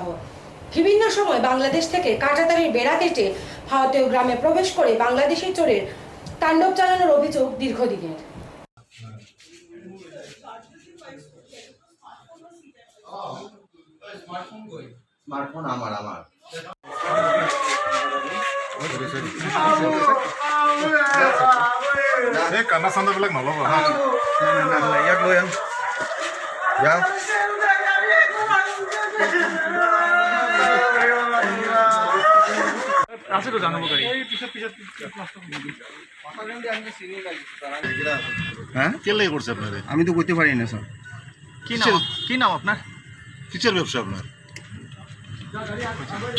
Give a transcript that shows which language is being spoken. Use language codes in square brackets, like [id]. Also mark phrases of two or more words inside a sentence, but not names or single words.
[bn] বিভিন্ন সময় বাংলাদেশ থেকে কাঁটাতারের বেড়া কেটে ভারতীয় গ্রামে প্রবেশ করে বাংলাদেশি চোরের তাণ্ডব চালানোর অভিযোগ দীর্ঘদিনের। স্মার্টফোন আমার [as] এই কান্দা চান্দাবিলাক নল'ব ইয়াক লৈ আন যাওক। আছে তো জানাব পাৰি [bn] হ্যাঁ, কেলে করছে আপনারে? আমি তো করতে পারি না স্যার। কি নাম আপনার? কিসের ব্যবসা আপনার?